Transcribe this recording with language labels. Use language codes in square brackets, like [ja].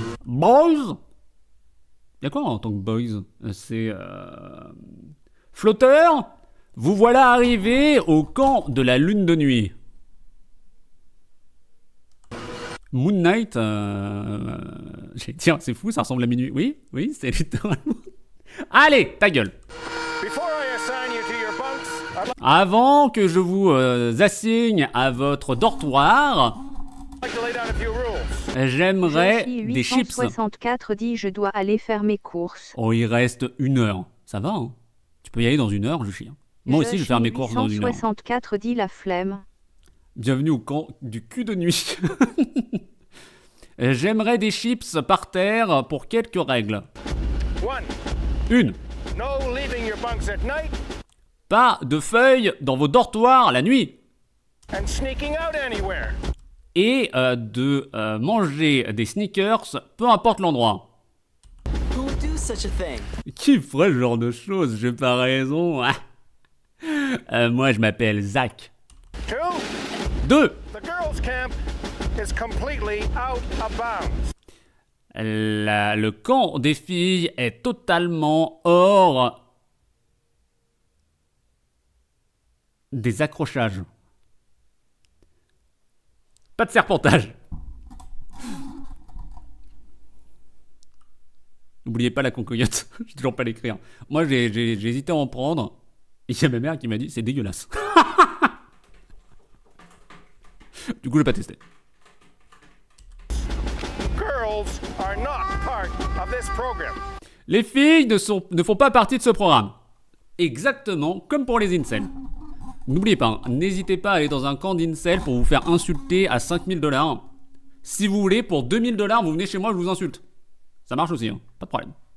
[fr] Boys? Y'a quoi en tant que boys? C'est flotteur? Vous voilà arrivé au camp de la lune de nuit. Moon Knight, j'allais dire, c'est fou, ça ressemble à minuit. Oui, c'est littéralement. Allez, ta gueule. [en] Before I assign you to your bunks, I'd [fr] Avant que je vous assigne à votre dortoir, [en] like to lay down a few rules. [fr] j'aimerais Josie des chips. 864 dit je dois aller faire mes courses. Oh, il reste 1 heure. Ça va, hein? Tu peux y aller dans 1 heure, je chie. Moi aussi, je vais faire mes courses dans 1 heure. 864 dit la flemme. Bienvenue au camp du cul de nuit. J'aimerais des chips par terre pour quelques règles. 1. 1. [en] No leaving your bunks at night. [fr] Pas de feuilles dans vos dortoirs la nuit. [en] And sneaking out anywhere. [fr] Et de manger des sneakers, peu importe l'endroit. [en] Who would do such a thing? [fr] Qui ferait ce genre de choses? J'ai pas raison. Moi, je m'appelle Zach. 2. [en] The girls' camp is completely out of bounds. [fr] Le camp des filles est totalement hors des accrochages. Pas de serpentage. N'oubliez pas la concoyote. J'ai toujours pas l'écrire. Moi, j'ai hésité à en prendre. Et il y a ma mère qui m'a dit c'est dégueulasse. Du coup, je vais pas tester. [en] Girls are not part of this program. [fr] Les filles ne font pas partie de ce programme. Exactement comme pour les incels. N'oubliez pas, n'hésitez pas à aller dans un camp d'incel pour vous faire insulter à 5000 $. Si vous voulez, pour 2000 $, vous venez chez moi, je vous insulte. Ça marche aussi, hein. Pas de problème.